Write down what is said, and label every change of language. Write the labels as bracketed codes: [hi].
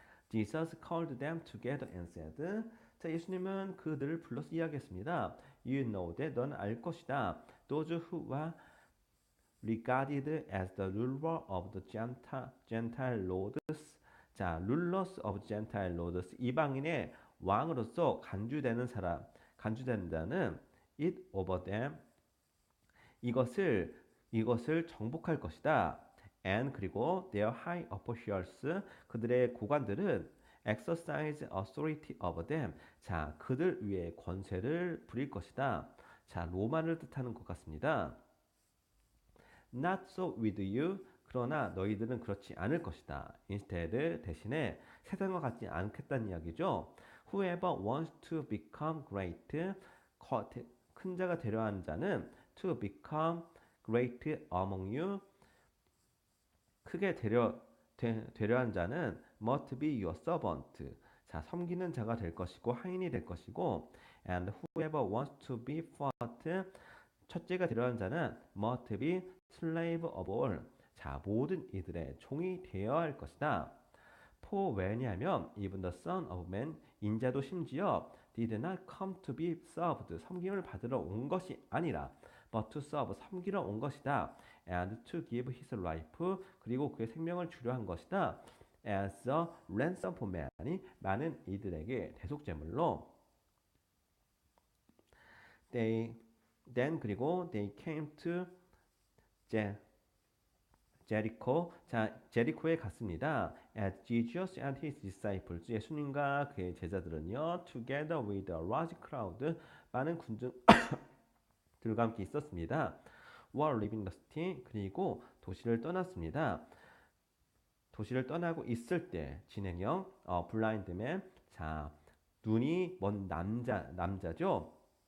[en] Jesus called them together and said. [ko] 자, 예수님은 그들을 불러서 이야기했습니다. [en] You know that [ko] 넌 알 것이다. [en] Those who are regarded as the ruler of the Gentile lords. 자, rulers of Gentile lords. [ko] 이방인의 왕으로서 간주되는 자는 [en] it over them. [ko] 이것을 정복할 것이다. [en] And [ko] 그리고 [en] their high officials. [ko] 그들의 고관들은 [en] exercise authority over them. [ko] 자, 그들 위에 권세를 부릴 것이다. 자, 로마를 뜻하는 것 같습니다. [en] Not so with you. [ko] 그러나 너희들은 그렇지 않을 것이다. [en] Instead, [ko] 대신에 세상과 같지 않겠다는 이야기죠. [en] Whoever wants to become great, [ko] 큰 자가 되려 하는 자는 [en] to become great among you, [ko] 크게 되려 한 자는 [en] must be your servant. [ko] 자, 섬기는 자가 될 것이고 하인이 될 것이고, [en] and whoever wants to be first, [ko] 첫째가 되려 한 자는 [en] must be slave of all. [ko] 자, 모든 이들의 종이 되어야 할 것이다. [en] For [ko] 왜냐하면 [en] even the Son of Man, [ko] 인자도 심지어 [en] did not come to be served, [ko] 섬김을 받으러 온 것이 아니라 [en] but to serve, [ko] 섬기러 온 것이다. [en] And to give his life, [ko] 그리고 그의 생명을 주려 한 것이다. [en] As a ransom for many, [ko] 많은 이들에게 대속제물로. [en] Then [ko] 그리고 [en] they came to 제리코. [ko] 자, 제리코에 갔습니다. [en] As Jesus and his disciples, [ko] 예수님과 그의 제자들은요, [en] together with a large crowd, [ko] 많은 군중들과 함께 있었습니다. [en] Were leaving the city, [ko] 그리고 도시를 떠났습니다. 도시를 떠나고 있을 때 진행형 [en] blind man. [ko] 자, 눈이 먼 남자죠.